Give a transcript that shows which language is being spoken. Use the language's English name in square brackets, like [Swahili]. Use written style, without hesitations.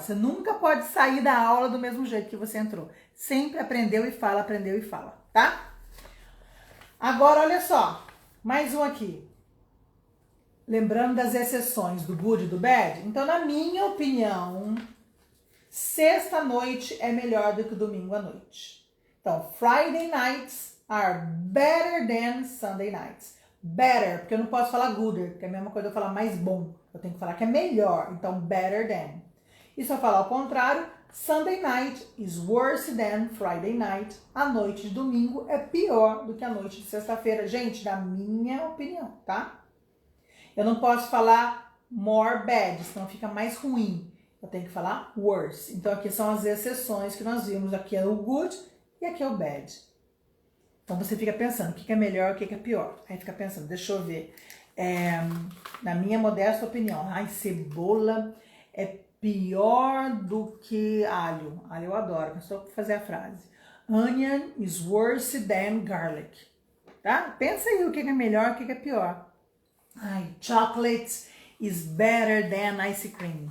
[Portuguese] Você nunca pode sair da aula do mesmo jeito que você entrou. Sempre aprendeu e fala, tá? Agora, olha só, mais um aqui. Lembrando das exceções do good e do bad. Então, na minha opinião, sexta-noite é melhor do que domingo à noite. [English] Então, Friday nights are better than Sunday nights. [Portuguese] Better, porque eu não posso falar gooder, que é a mesma coisa eu falar mais bom. Eu tenho que falar que é melhor. Então, better than. E se eu falar ao contrário, [English] Sunday night is worse than Friday night. [Portuguese] A noite de domingo é pior do que a noite de sexta-feira. Gente, na minha opinião, tá? Eu não posso falar more bad, senão fica mais ruim. Eu tenho que falar worse. Então, aqui são as exceções que nós vimos. Aqui é o good e aqui é o bad. Então, você fica pensando o que é melhor, o que é pior. Aí fica pensando, deixa eu ver. Na minha modesta opinião, cebola é pior do que alho. Alho eu adoro, mas só para fazer a frase. [English] Onion is worse than garlic. [Portuguese] Tá? Pensa aí o que é melhor, o que é pior. [English] Chocolate is better than ice cream.